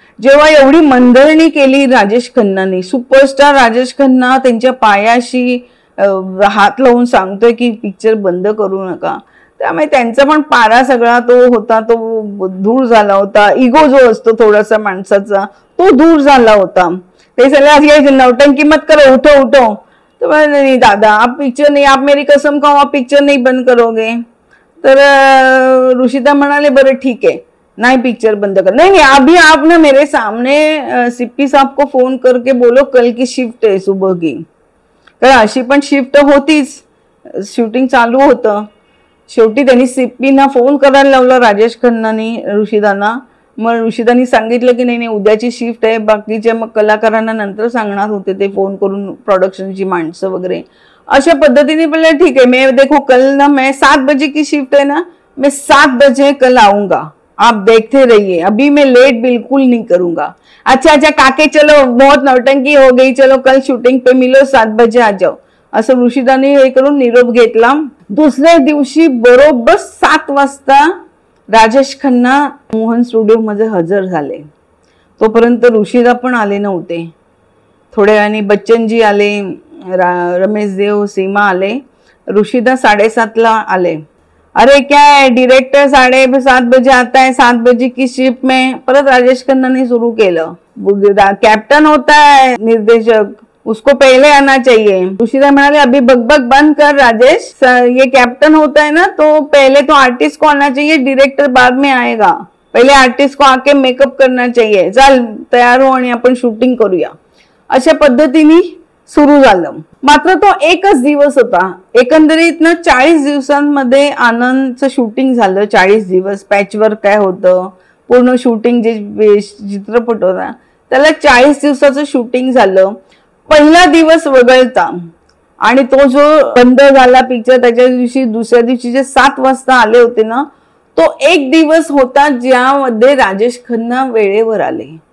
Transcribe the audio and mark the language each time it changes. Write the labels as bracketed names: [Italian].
[Marathi] जेव्हा एवढी मंदरणी केली राजेश खन्नानी, सुपरस्टार राजेश खन्ना त्यांच्या पायाशी हात लावून सांगतोय की पिक्चर बंद करू नका, त्यामुळे त्यांचा पण पारा सगळा तो होता तो दूर झाला होता. इगो जो असतो थोडासा माणसाचा तो दूर झाला होता. ते सगळे [Hindi] नौटंकी मत करो, उठो उठो. तो नहीं दादा आप पिक्चर नहीं, आप मेरी कसम खाओ आप पिक्चर नहीं बंद करोगे. [Marathi] तर ऋषिदा म्हणाले बरं [Hindi] ठीक है, नहीं पिक्चर बंद कर, नहीं नहीं अभी आप ना मेरे सामने सिप्पी साहब को फोन करके बोलो कल की शिफ्ट है सुबह की. [Marathi] कारण अशी पण शिफ्ट होतीच, शूटिंग चालू होतं. शेवटी त्यांनी सिप्पीना फोन करायला लावला राजेश खन्नानी ऋषिदांना. मग ऋषिदांनी सांगितलं की नाही नाही उद्याची शिफ्ट आहे, बाकीच्या मग कलाकारांना नंतर सांगणार होते ते फोन करून प्रोडक्शनची माणसं वगैरे. अशा पद्धतीने बोलले [Hindi] ठीक है मैं देखो कल ना मैं 7 बजे की शिफ्ट है ना, मैं 7 बजे कल आऊंगा, आप देखते रहिए, अभी मैं लेट बिल्कुल नहीं करूंगा. अच्छा अच्छा काके चलो बहुत नौटंकी हो गई, चलो कल शूटिंग पे मिलो 7 बजे आ जाओ, [Marathi] असं ऋषिदाने हे करून निरोप घेतला. दुसऱ्या दिवशी बरोबर 7 वाजता राजेश खन्ना मोहन स्टुडिओ मध्ये हजर झाले. तोपर्यंत ऋषिदा पण आले नव्हते. थोड्या वेळाने बच्चनजी आले, रमेश देव, सीमा आले. ऋषिदा 7:30 आले. [Hindi] अरे क्या है डायरेक्टर 7:30 बजे आता है, 7 बजे की शिफ्ट में. [Marathi] परत राजेश खन्ना ने सुरू केलं, [Hindi] कैप्टन होता है निर्देशक, उसको पहले आना चाहिए. [Marathi] ऋषिदा म्हणाले [Hindi] अभी बकबक बंद कर राजेश, ये कैप्टन होता है ना तो पहले तो आर्टिस्ट को आना चाहिए, डायरेक्टर बाद में आएगा, पहले आर्टिस्ट को आके मेकअप करना चाहिए, चल तयार हो [Marathi] आणि आपण शूटिंग करूया. अशा पद्धतीने सुरू झालं. मात्र तो एकच दिवस होता. एकंदरीत ना 40 दिवसांमध्ये आनंदचं शूटिंग झालं. 40 दिवस पॅचवर्क काय होतं, पूर्ण शूटिंग जे चित्रपट होता त्याला 40 दिवसाचं शूटिंग झालं. पहिला दिवस वगळता आणि तो जो बंद झाला पिक्चर त्याच्या दिवशी दुसऱ्या दिवशी जे 7 वाजता आले होते ना, तो एक दिवस होता ज्यामध्ये राजेश खन्ना वेळेवर आले.